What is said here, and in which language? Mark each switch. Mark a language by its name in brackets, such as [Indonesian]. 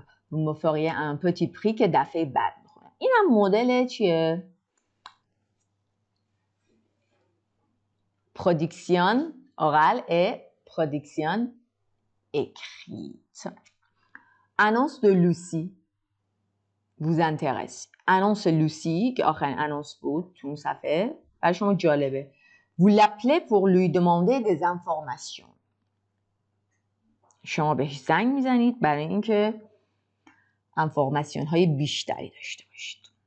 [French] vous me feriez un petit prix [Persian] که دفعه بعد میخونم. این هم مدل چیه؟ [French] production orale et production écrite. Annonce de Lucie vous intéresse. [Persian] Annonce Lucie که آخرین annonce بود تو اون صفحه برای شما جالبه. [French] Vous l'appelez pour lui demander des informations. [Persian] شما بهش زنگ میزنید برای اینکه انفورماسیون های بیشتری داشته باشید.